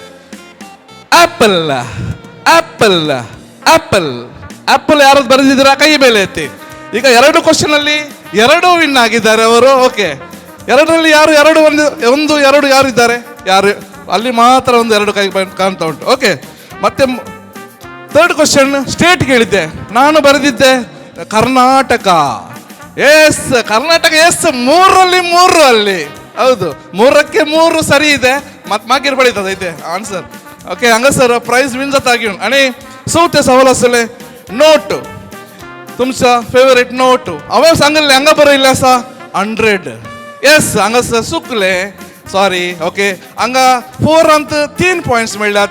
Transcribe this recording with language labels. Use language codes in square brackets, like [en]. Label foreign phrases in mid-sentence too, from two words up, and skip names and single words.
[kn] ಆಪಲ್ ಯಾರು ಬರೆದಿದ್ದೀರಾ ಕೈ ಮೇಲೆ ಎತ್ತಿ ಈಗ 2 ಕ್ವಶನ್ ಅಲ್ಲಿ 2 ವಿನ್ ಆಗಿದ್ದಾರೆ ಅವರು ಓಕೆ 2ರಲ್ಲಿ ಯಾರು 1 2 ಯಾರು ಇದ್ದಾರೆ ಯಾರು ಅಲ್ಲಿ ಮಾತ್ರ 1 2 ಕೈ ಕಾಣ್ತಾ ಉಂಟು ಓಕೆ ಮತ್ತೆ [en] third question [kn] ಸ್ಟೇಟ್ ಕೇಳಿದ್ದೆ, ನಾನು ಬರೆದಿದ್ದೆ ಕರ್ನಾಟಕ. ಎಸ್, ಕರ್ನಾಟಕ. ಎಸ್, 3ರಲ್ಲಿ 3 ಅಲ್ಲಿ. ಹೌದು, 3ಕ್ಕೆ 3 ಸರಿ ಇದೆ. ಮತ್ತೆ [kok] मागीर पळयता इथे आन्सर. ओके, हांगासर [en] prize win [kok] जाता घेवन. आणि चवथे सवाल आसले नोट. तुमचा फेवरेट नोट हांवें सांगले हांगा बरयल्लें आसा 100. येस, हांगासर चुकले, सॉरी. ओके, हांगा 4रांत 3 पॉयंट्स मेळ्ळ्यात.